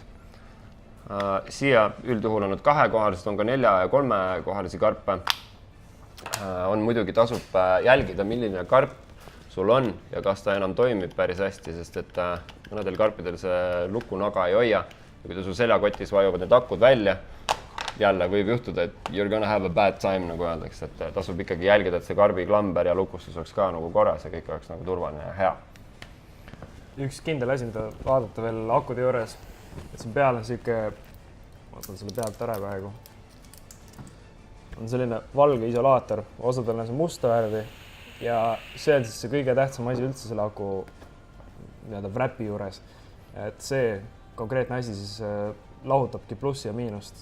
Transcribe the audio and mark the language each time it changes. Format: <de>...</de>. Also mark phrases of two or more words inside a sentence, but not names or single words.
<et>Siia üldjuhul on nad 2-kohalised, on ka 4- ja 3-kohalisi karpe. On muidugi tasub jälgida, milline karp sul on ja kas ta enam toimib päris hästi, sest et mõnedel karpidel see lukunaga ei hoia ja kui ta sul seljakotis vajuvad need akud välja, jälle võib juhtuda, et</et> <en>you're gonna have a bad time,</en> <et>nagu öeldakse, et tasub ikkagi jälgida, et see karbi klamber ja lukustus oleks ka nagu korras ja kõik oleks nagu turvaline ja hea. Üks kindel asi, mida vaadata veel akude juures, et siin peal on siuke, ma võtan selle pealt ära praegu, on selline valge isolaator, osadel on see musta värvi ja see on siis see kõige tähtsam asi üldse selle aku nii-öelda wrapi juures, et see konkreetne asi siis lahutabki plussi ja miinust.</et>